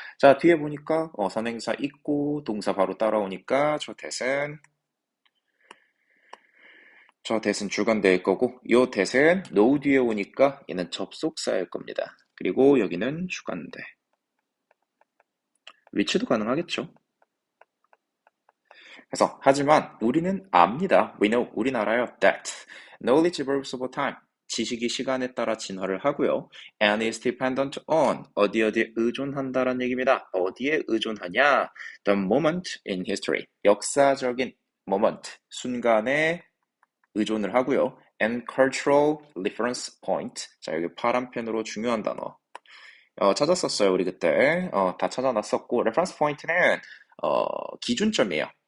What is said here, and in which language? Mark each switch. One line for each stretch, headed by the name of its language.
Korean: 자, 뒤에 보니까 선행사 있고 동사 바로 따라오니까 저 that은 주관대일 거고 요 that은 no 뒤에 오니까 얘는 접속사일 겁니다. 그리고 여기는 주관대. which도 가능하겠죠. 그래서 하지만 우리는 압니다.
English: We know,
Korean: 우린 알아요.
English: That knowledge evolves over time.
Korean: 지식이 시간에 따라 진화를 하고요.
English: And is dependent on
Korean: 어디에 의존한다라는 얘기입니다. 어디에 의존하냐?
English: The moment in history.
Korean: 역사적인 moment, 순간에 의존을 하고요.
English: And cultural reference point.
Korean: 자, 여기 파란펜으로 중요한 단어. 찾았었어요, 우리 그때. 다 찾아놨었고, reference point는, 기준점이에요.